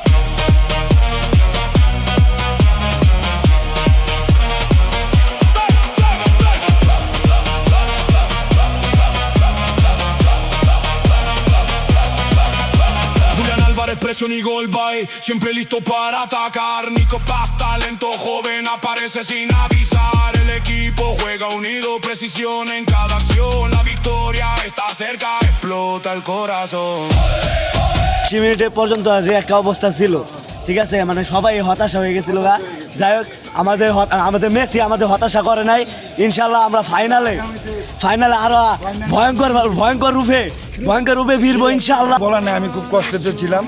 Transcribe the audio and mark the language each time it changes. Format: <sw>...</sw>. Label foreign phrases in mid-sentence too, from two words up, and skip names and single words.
<es>Julián Álvarez, presión y gol, bye. Siempre listo para atacar. Nico Paz, talento joven, aparece sin avisar. El equipo juega unido, precisión en cada acción. La victoria está cerca, explota el corazón.</es> <bn>20 মিনিটের পর্যন্ত যে একটা অবস্থা ছিল, ঠিক আছে, মানে সবাই হতাশা হয়ে গেছিল। যাই হোক আমাদের মেসি আমাদের হতাশা করে নাই।</bn> <ar>إن شاء الله</ar> <bn>আমরা ফাইনালে আরো ভয়ঙ্কর রূপে ফিরবো</bn> <ar>إن شاء الله.</ar> <bn>বলার নাই, আমি খুব কষ্টে ছিলাম।</bn>